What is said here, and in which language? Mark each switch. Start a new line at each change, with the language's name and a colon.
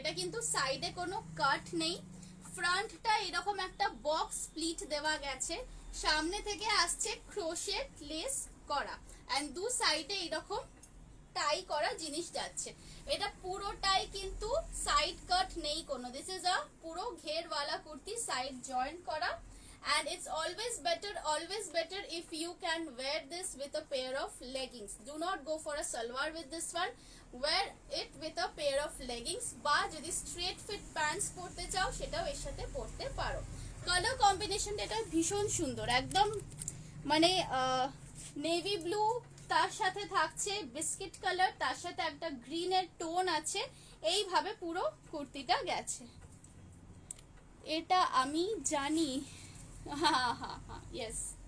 Bangla: এটা কিন্তু সাইডে কোনো কাট নেই, ফ্রন্টটা এরকম একটা বক্স স্প্লিট দেওয়া গেছে, সামনে থেকে আসছে ক্রোশেট লেস করা, এন্ড দু সাইডে এরকম টাই করা জিনিস যাচ্ছে। এটা পুরোটাই কিন্তু সাইড কাট নেই কোনো,
English: this is a
Bangla: পুরো ঘেরওয়ালা কুর্তি, সাইড জয়েন্ট করা।
English: And it's always better if you can wear this with a pair of leggings. Do not go for a salwar with this one, wear it with a pair of leggings,
Bangla: বা যদি
English: straight fit pants পরতে চাও
Bangla: সেটাও এর সাথে পরতে পারো। Colour কম্বিনেশনটা এটা ভীষণ সুন্দর, একদম মানে নেভি ব্লু, তার সাথে থাকছে বিস্কিট কালার, তার সাথে একটা গ্রিনের টোন আছে, এইভাবে পুরো কুর্তিটা গেছে। এটা আমি জানি, হ্যাঁ হ্যাঁ হ্যাঁ ইয়েস।